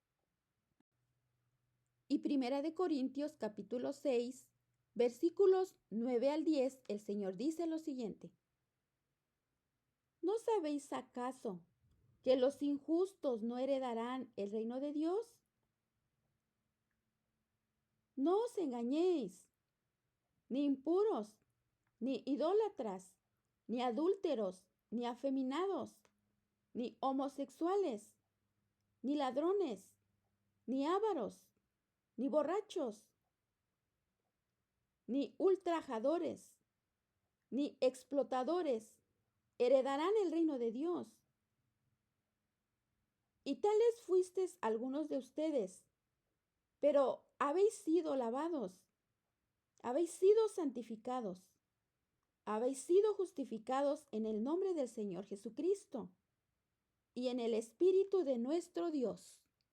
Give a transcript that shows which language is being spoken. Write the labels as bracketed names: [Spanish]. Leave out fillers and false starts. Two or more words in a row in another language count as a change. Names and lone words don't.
[Spanish] Y Primera de Corintios capítulo 6, versículos 9 al 10, el Señor dice lo siguiente. ¿No sabéis acaso que los injustos no heredarán el reino de Dios? No os engañéis, ni impuros, ni idólatras, ni adúlteros, ni afeminados, ni homosexuales, ni ladrones, ni ávaros, ni borrachos, ni ultrajadores, ni explotadores heredarán el reino de Dios. Y tales fuisteis algunos de ustedes, pero habéis sido lavados, habéis sido santificados, habéis sido justificados en el nombre del Señor Jesucristo y en el Espíritu de nuestro Dios.